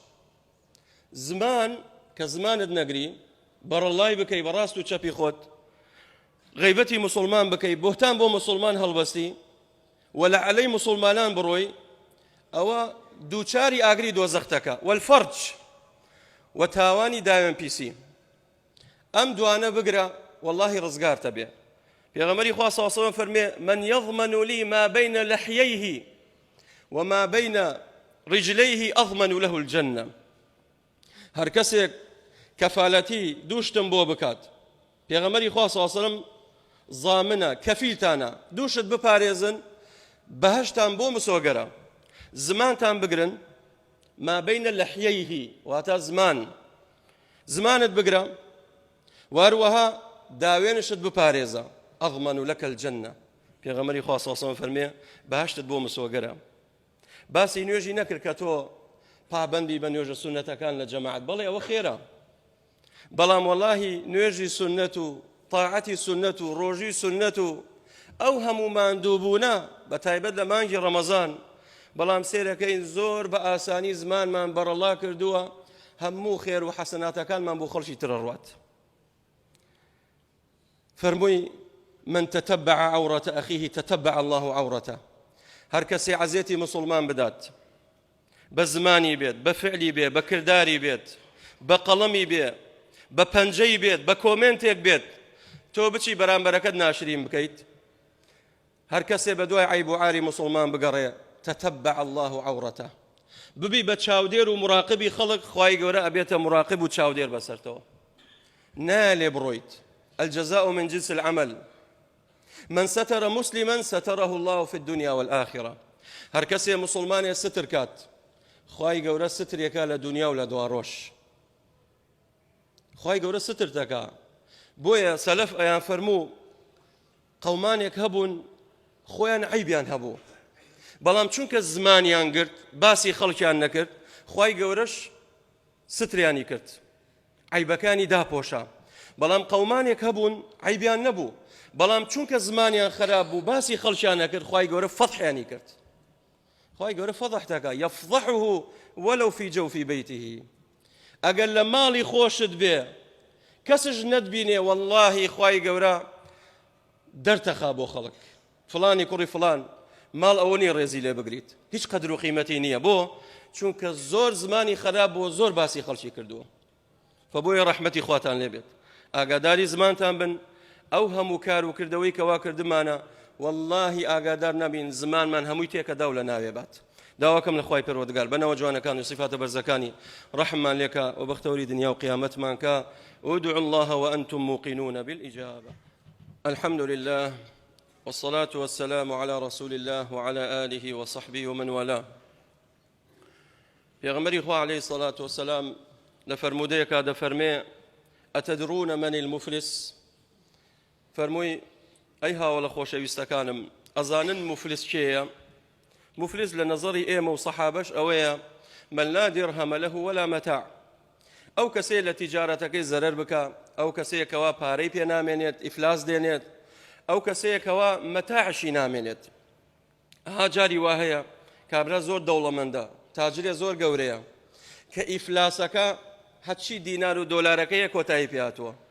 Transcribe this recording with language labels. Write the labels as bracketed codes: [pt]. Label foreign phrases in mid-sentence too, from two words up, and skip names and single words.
[ckb] زمان کە زمانت نەگری بەڕەڵای بکەی بەڕاست و چەپی خۆت غیبەتی موسڵمان بکەی بۆهتان بۆ موسڵمان هەڵبەستی و لە عەلەی موسڵمانان بڕۆی ئەوە دووچاری ئاگری دۆزەختەکە والفەرج و تاوانی داوێن پیسی ئەم دوانە بگرە واللهی ڕزگارتە بێ پێغەمبەری خوا [ar] صلی الله علیه و سلم [ckb] فەرمێ [ar] من يضمن لي ما بين لحييه وما بين رجليه أضمن له الجنة [ckb] هەر کەسێک کەفالەتی دووشتم بۆ بکات پێغەمبەری خوا [ar] صلی الله علیه و سلم [ckb] زامنە کەفیلتانە دووشت بپارێزن بەهەشتان بۆ مسۆگەرە زمانتان بگرن [ar] ما بين لحييه [ckb] واتا زمانت بگرە واروەها داوێنشت بپارێزە [ar] أضمن لك الجنة [ckb] پێغەمبەری خوا [ar] صلی الله علیه و سلم [ckb] فەرمێ بەهەشتت بۆ مسۆگەرە باسی نوێژی نەکرد کە تۆ پابەندی بە نوێژە سونەتەکان لە جەماعەت بەڵێ ئەوە خێرە بەڵام وەڵاهی نوێژی سونەت و طاعەتی سونەت و ڕۆژی سونەت و ئەو هەموو ماندووبوونە بەتایبەت لە مانگی ڕەمەزان بەڵام سێرەکەین زۆر بە ئاسانی زمانمان بەرەڵا کردووە هەموو خێر و حەسەناتەکانمان بۆ خەڵکی ترە ڕوات فەرمووی [ar] من تتبع عورة أخيه تتبع الله عورته [ckb] هەر کەسێ عەزێتی موسڵمان بدات بە زمانی بێت بە فعلی بێت بە کرداری بێت بە قەڵەمی بێت بە پەنجەی بێت بە کۆمنتێک بێت تۆ بچی بەرامبەرەکەت ناشرین بکەیت هەر کەسێ بە دوای عیب و عاری موسڵمان بگەڕێ [ar] تتبع الله عورته [ckb] ببی بە چاودێر و مراقبی خەڵک خوای گەورە ئەبێتە مراقب و چاودێر بەسەرتەوە نالێ بڕۆیت [ar] الجزاء من جنس العمل من ستر مسلما ستره الله في الدنيا والآخرة [ckb] هەر کەسێ موسڵمانێ ستر کات خوای گەورە سترێکە لە دنیا و لە دواڕۆژ خوای گەورە ستر دەکا بۆیە سەلەف ئەیان فەرموو قەومانێک هەبوون خۆیان عیبیان هەبوو بەڵام چونکە زمانیان گرت باسی خەڵکیان نەکرد خوای گەورەش ستریانی کرد عیبەکانی داپۆشا بەڵام قەومانێک هەبوون عیبیان نەبوو بەڵام چونکە زمانیان خراپ بوو باسی خەڵکیان نەکرد خوای گەورە فەضحیانی کرد خوای گەورە فەضح دەکا [ar] یەفضحه ولو في جوف بيته [ckb] ئەگەر لە ماڵی خۆشت بێ کەسش نەتبینێ واللهی خوای گەورە دەرتەخا بۆ خەڵک فڵانی کوڕی فڵان ماڵ ئەوە نیە ڕێزی لێ بگریت هیچ قەدر و قیمەتی نییە بۆ چونکە زۆر زمانی خراپ بۆ زۆر باسی خەڵکی کردووە فبۆیە ڕەحمەتی خواتان لێ بێت ئاگاداری زمانتان بن ئەو هەموو کار و کردەوەی کەوا کردمانە واللهی ئاگادار نەبین زمانمان هەمووی تێکەدا و لە ناوێ بات داواکەم لە خوای پەروەردگار بەنەوە جوانەکان و صفاتە بەرزەکانی ڕەحممان لێکە و بەختەوری دنیا و قیامەتمان کە [ar] ادعوا الله وأنتم موقنون بالإجابة الحمد لله والصلاة والسلام على رسول الله وعلى آله وصحبه ومن والاه [ckb] پێغەمبەری خوا [ar] عليه الصلاة والسلام [ckb] لفرمودەیەکە دەفەرمێ [ar] ئەتەدرونە من المفلس [ckb] فەرمووی ئەی هاوڵە خۆشەویستەکانم ئەزانن مفلس کێیە مفلس لە نەزەری ئێمە و سەحابەش ئەوەیە [ar] من لا درهم له ولا متاع [ckb] ئەو کەسێ لە تیجارەتەکەی زەرەر بکە ئەو کەسەیەکەوە پارەی پێ نامێنێت ئیفلاس دێنێت ئەو کەسەیەکەوە مەتاعشی نامێنێت ها جاری وا هەیە کابرا زۆر دەوڵەمەندە تاجرێ زۆر گەورەیە کە ئیفلاسەکە هەچی دینار و دۆلارەکەیە کۆتایی پێهاتووە